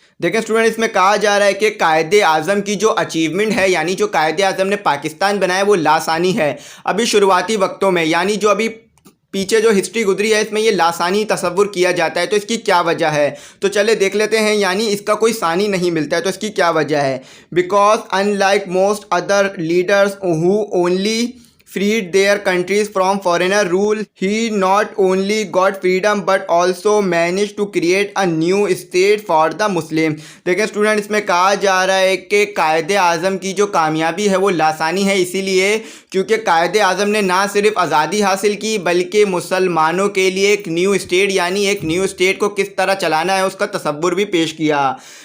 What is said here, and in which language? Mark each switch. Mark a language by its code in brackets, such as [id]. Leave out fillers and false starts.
[hi] देखें स्टूडेंट, इसमें कहा जा रहा है कि कायदे आज़म की जो अचीवमेंट है, यानी जो कायदे आज़म ने पाकिस्तान बनाया वो लासानी है अभी शुरुआती वक्तों में, यानी जो अभी पीछे जो हिस्ट्री गुजरी है इसमें ये लासानी तसव्वुर किया जाता है। तो इसकी क्या वजह है, तो चले देख लेते हैं। यानी इसका कोई सानी नहीं मिलता है, तो इसकी क्या वजह है। [en] Because unlike most other leaders who only freed their countries from foreigner rule, he not only got freedom but also managed to create a new state for the Muslim। [hi] देखें स्टूडेंट, इसमें कहा जा रहा है कि कायदे आज़म की जो कामयाबी है वो लासानी है, इसीलिए क्योंकि कायदे आज़म ने ना सिर्फ आज़ादी हासिल की बल्कि मुसलमानों के लिए एक न्यू स्टेट, यानी एक न्यू स्टेट को किस तरह चलाना है उसका तसव्वुर भी पेश किया।